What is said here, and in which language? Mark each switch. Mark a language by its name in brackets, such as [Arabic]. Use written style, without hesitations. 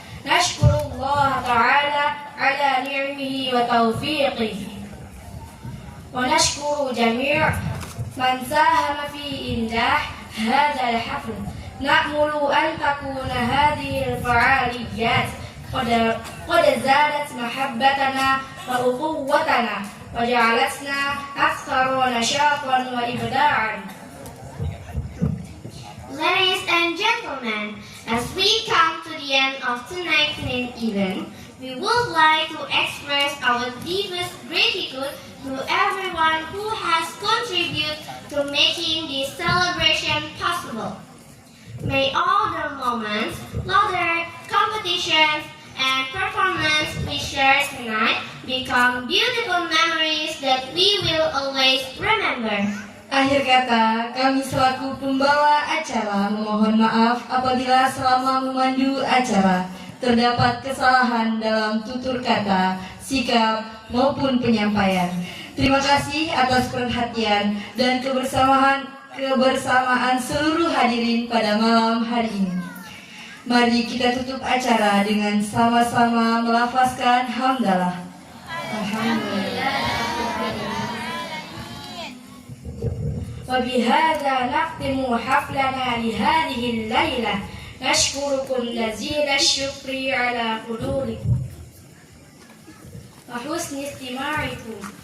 [Arabic] نشكر الله تعالى على نعمه وتوفيقه، ونشكر جميع من ساهم في إنجاح هذا الحفل. نأمل أن تكون هذه الفعاليات قد زادت محبتنا وأخوتنا وجعلتنا أكثر نشاطا وإبداعا. [English] Ladies and gentlemen, as we come to the end of tonight's main event, we would like to express our deepest gratitude to everyone who has contributed to making this celebration possible. May all the moments, laughter, competitions, and performance we share tonight become beautiful memories that we will always remember. [Indonesian] Akhir kata, kami selaku pembawa acara memohon maaf apabila selama memandu acara terdapat kesalahan dalam tutur kata, sikap, maupun penyampaian. Terima kasih atas perhatian dan kebersamaan seluruh hadirin pada malam hari ini. Mari kita tutup acara dengan sama-sama melafazkan hamdalah. [Arabic] Alhamdulillah. وبهذا نختم حفلنا لهذه الليلة. نشكركم جزيل الشكر على حضوركم وحسن استماعكم.